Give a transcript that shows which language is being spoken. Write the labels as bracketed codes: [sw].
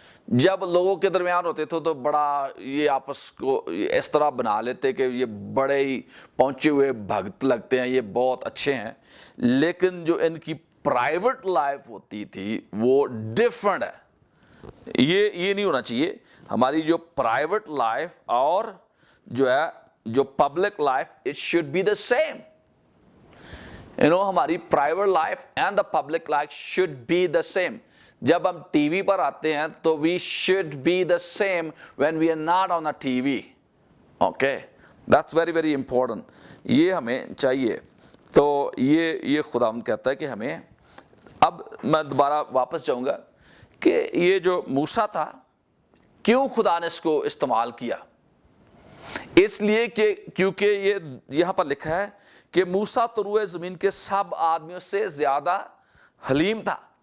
[ur] جب لوگوں کے درمیان ہوتے تھے تو بڑا یہ آپس کو اس طرح بنا لیتے کہ یہ بڑے ہی پہنچے ہوئے بھگت لگتے ہیں, یہ بہت اچھے ہیں. لیکن جو ان کی پرائیویٹ لائف ہوتی تھی وہ ڈیفرنٹ ہے. یہ نہیں ہونا چاہیے. ہماری جو پرائیویٹ لائف اور جو ہے جو public life [en] It should be the same. [ur] ہماری [en] Private life and the public life should be the same. [ur] جب ہم ٹی وی پر آتے ہیں تو [en] We should be the same when we are not on a T V. Okay, that's very very important. [ur] یہ ہمیں چاہیے. تو یہ خداوند کہتا ہے کہ ہمیں, اب میں دوبارہ واپس جاؤں گا کہ یہ جو موسیٰ تھا کیوں خدا نے اس کو استعمال کیا؟ اس لیے کہ کیونکہ یہ یہاں پر لکھا ہے کہ موسیٰ تو روئے زمین کے سب آدمیوں سے زیادہ حلیم تھا.